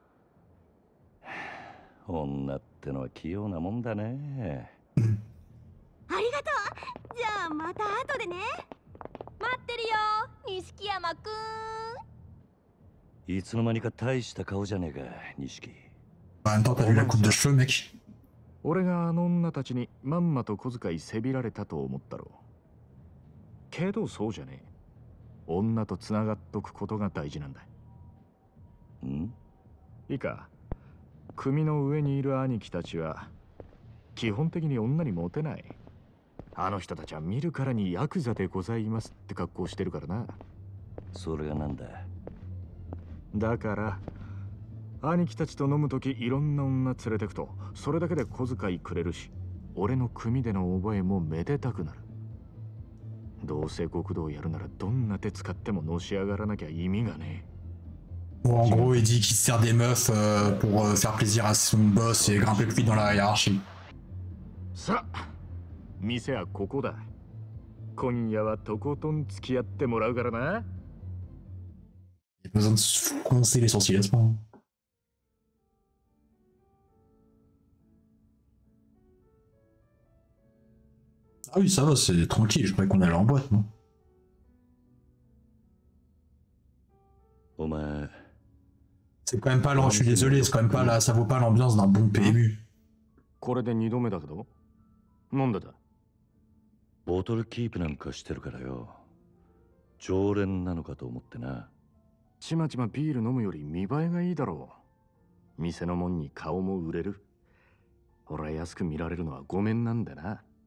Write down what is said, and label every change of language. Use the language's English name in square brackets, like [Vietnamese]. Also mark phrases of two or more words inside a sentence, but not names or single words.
[Japanese] 女ってのは器用なもんだね。ありがとう。じゃあまた後でね。待ってるよ、錦山くん。いつの間にか大した顔じゃねえか、錦。 [French] En même temps, t'as vu la coupe de cheveux, mec. [Japanese] 俺があの女たちにまんまと小遣いせびられたと思ったろう。けどそうじゃねえ。女とつながっとくことが大事なんだ。いいか、組の上にいる兄貴たちは基本的に女にモテない。あの人たちは見るからにヤクザでございますって格好してるからな。それがなんだ。だから兄貴たちと飲むときいろんな女連れてくとそれだけで小遣いくれるし、俺の組での覚えもめでたくなる。どうせ極道やるならどんな手使ってものし上がらなきゃ意味がねえ。 [French] Bon, en gros, il dit qu'il se sert des meufs pour faire plaisir à son boss et grimper plus vite dans la hiérarchie. [Japanese] さあ、店はここだ。今夜はとことん付き合ってもらうからな。 [French] Il a pas besoin de se froncer les sourcils à ce moment. Ah oui, ça va, c'est tranquille, je croyais qu'on allait en boîte, non? [Japanese] お前。 [French] C'est quand même pas, je suis désolé, c'est quand même pas là, ça vaut pas l'ambiance d'un bon PMU. [Japanese] これで2度目だけど、なんでだ？ボトルキープなんかしてるからよ。常連なのかと思ってな。ちまちまビール飲むより見栄えがいいだろう。店のもんに顔も売れる。俺は安く見られるのはごめんなんだな。